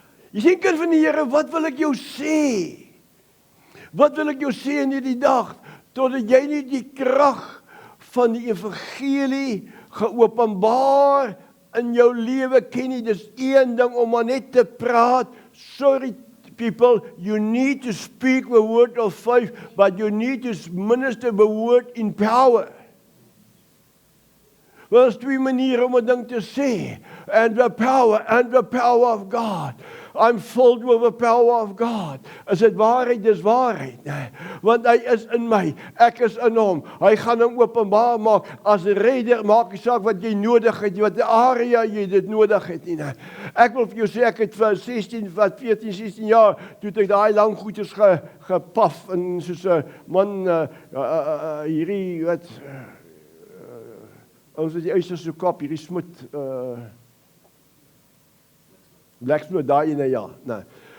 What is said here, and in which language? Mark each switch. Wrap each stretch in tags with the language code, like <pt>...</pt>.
<af>Jy sien, kind van die Here, wat wil ek jou sê? Wat wil ek jou sê in hierdie dag? Totdat jy nie die krag van die evangelie geopenbaar in jou lewe ken nie. Dis een ding om maar net te praat.</af> <en>Sorry people, you need to speak the word of faith, but you need to minister the word in power.</en> <af>Wel, is twee maniere om 'n ding te sê.</af> <en>And the power of God. I'm filled with the power of God.</en> <af>Is dit waarheid? Dis waarheid. Want hy is in my, ek is in hom. Hy gaan hom openbaar maak as 'n redder, maak nie saak wat jy nodig het, wat die area jy dit nodig het nie. Ek wil vir jou sê, ek het vir 14, 16 jaar, toe ek daai lang goeders gepaf en soos 'n man hierdie wat ons het die eisers so kap, hierdie smit Blacksmith daai ene ja. Nee.</af>